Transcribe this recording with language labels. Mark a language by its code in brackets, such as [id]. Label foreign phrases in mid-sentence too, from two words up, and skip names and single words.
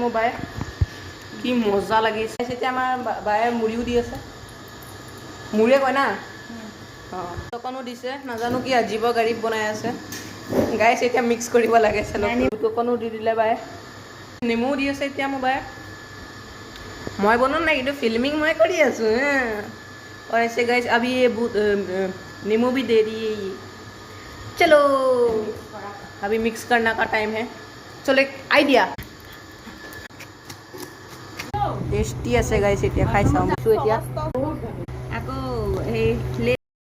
[as] মোৰ বায়ে কি মজা লাগিছে এতিয়া আমাৰ বায়ে মুড়িও দি আছে মুড়িয়ে কয় না অঁ টকনো দিছে নাজানো কি আজীৱ গাড়ীত বনাই আছে গাইছ এতিয়া মিক্স কৰিব লাগে টকনো দি দিলে বায়ে নেমুও দি আছে এতিয়া মোৰ বায়ে মই বনোৱা নাই কিন্তু ফিল্মিং মই কৰি আছোঁ [hi] और ऐसे गाइस अभी ये नींबू भी दे रही है ये चलो अभी मिक्स करना का टाइम है चलो एक आइडिया टेस्टी [as] আছে गाइस এতিয়া খাই চাওঁ এতিয়া আকৌ এই